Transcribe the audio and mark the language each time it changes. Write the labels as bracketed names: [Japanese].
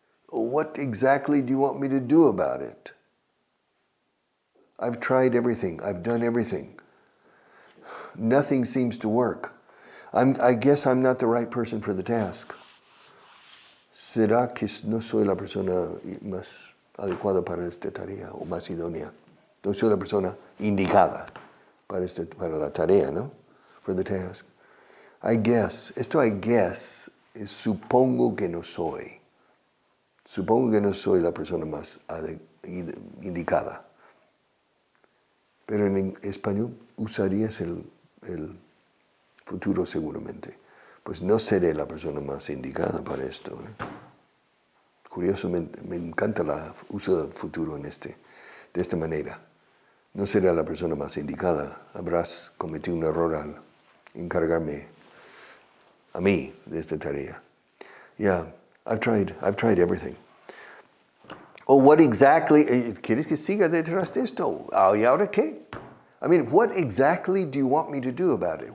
[English] What exactly do you want me to do about it? I've tried everything. I've done everything. Nothing seems to work. I guess I'm not the right person for the task. [Spanish] ¿Será que no soy la persona más adecuada para esta tarea o más idónea? No soy la persona indicada para la tarea, ¿no? [English] For the task. I guess. [Spanish] Esto [English] I guess [Spanish] es supongo que no soy. Supongo que no soy la persona más indicada. Pero en español usarías el futuro seguramente. Pues no seré la persona más indicada para esto. Curiosamente, me encanta el uso del futuro de esta manera. No seré la persona más indicada. Habrás cometido un error al encargarme a mí de esta tarea. [English] Yeah, I've tried everything. Oh, what exactly, [Spanish] ¿quieres que siga detrás de esto? ¿Y ahora qué? [English] I mean, what exactly do you want me to do about it?